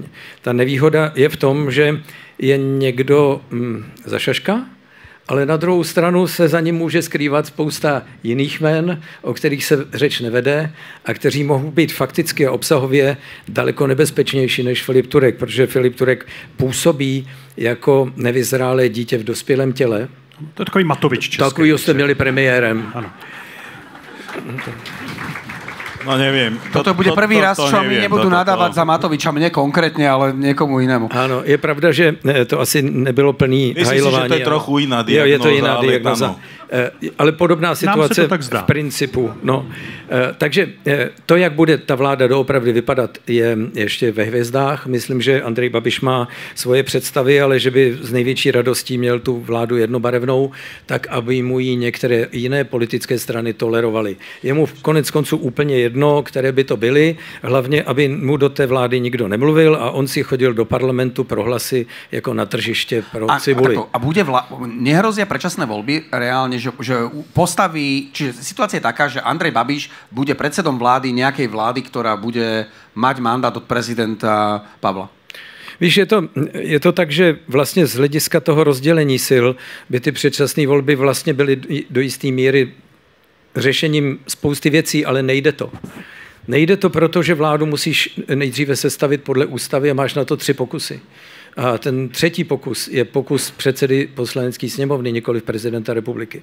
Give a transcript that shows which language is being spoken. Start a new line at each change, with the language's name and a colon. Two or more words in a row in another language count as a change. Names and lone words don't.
Czech: Ta nevýhoda je v tom, že je někdo za šaška, ale na druhou stranu se za ním může skrývat spousta jiných jmen, o kterých se řeč nevede a kteří mohou být fakticky a obsahově daleko nebezpečnější než Filip Turek, protože Filip Turek působí jako nevyzrálé dítě v dospělém těle. To je takový Matovič český. Takový jste měli premiérem. Ano.
Slovak: No neviem. Toto bude prvý raz, čo mi nebudú nadávať za Matoviča, mne konkrétne, ale niekomu inému.
Czech: Ano, je pravda, že to asi nebylo plný hajlování. Myslím si, že to je trochu jiná diagnoza. Je to jiná diagnoza. Ale podobná situace v principu. No. Takže to, jak bude ta vláda doopravdy vypadat, je ještě ve hvězdách. Myslím, že Andrej Babiš má svoje představy, ale že by z největší radostí měl tu vládu jednobarevnou, tak aby mu ji některé jiné politické strany tolerovaly. Je mu konec konců úplně jedno, které by to byly, hlavně, aby mu do té vlády nikdo nemluvil a on si chodil do parlamentu pro hlasy jako na tržiště pro cibuli.
Slovak: A bude nehrozia predčasné voľby reálne, že postaví, čiže situácia je taká, že Andrej Babiš bude predsedom vlády nejakej vlády, ktorá bude mať mandát od prezidenta Pavla.
Czech: Víš, je to tak, že vlastně z hlediska toho rozdělení sil by ty předčasné volby vlastně byly do jisté míry řešením spousty věcí, ale nejde to. Nejde to, protože vládu musíš nejdříve sestavit podle ústavy a máš na to 3 pokusy. A ten třetí pokus je pokus předsedy poslanecké sněmovny, nikoli prezidenta republiky.